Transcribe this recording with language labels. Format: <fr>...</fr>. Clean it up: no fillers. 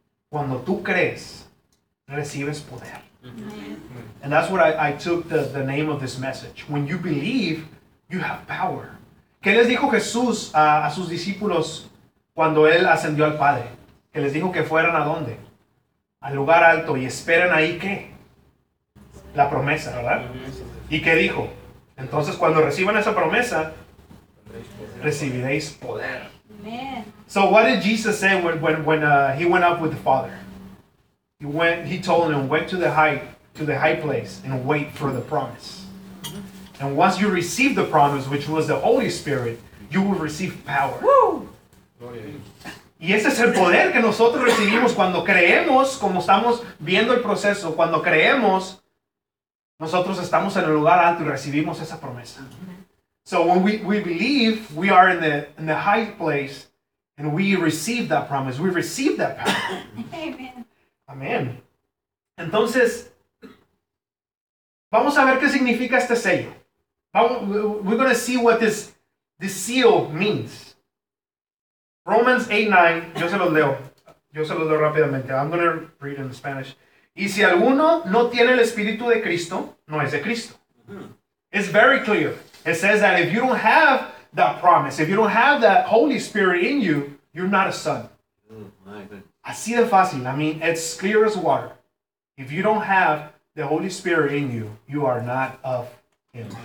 <es>Cuando tú crees, recibes poder.</es> <en>Amen. And that's what I took the name of this message. When you believe, you have power.</en> <es>¿Qué les dijo Jesús a sus discípulos cuando Él ascendió al Padre? Que les dijo que fueran ¿a dónde? Al lugar alto. ¿Y esperan ahí qué? La promesa, ¿verdad? ¿Y qué dijo? Entonces, cuando reciban esa promesa, recibiréis poder.</es> <en>Amen. So what did Jesus say when he went up with the Father? He told him, went to the high place and wait for the promise. Mm-hmm. And once you receive the promise, which was the Holy Spirit, you will receive power. Woo!</en> <es>Y ese es el poder que nosotros recibimos cuando creemos, como estamos viendo el proceso, cuando creemos, nosotros estamos en el lugar alto y recibimos esa promesa.</es> <en>So when we believe, we are in the high place, and we receive that promise. We receive that power. Amen. Amen.</en> <es>Entonces, vamos a ver qué significa este sello.</es> <en>We're going to see what this seal means.</en> <es>Romans 8:9. Yo se los leo. Yo se los leo rápidamente.</es> <en>I'm going to read in Spanish.</en> <es>Y si alguno no tiene el Espíritu de Cristo, no es de Cristo.</es> <en>It's very clear. It says that if you don't have that promise, if you don't have that Holy Spirit in you, you're not a son. Oh,</en> <es>así de fácil.</es> <en>I mean, it's clear as water. If you don't have the Holy Spirit in you, you are not of Him.</en>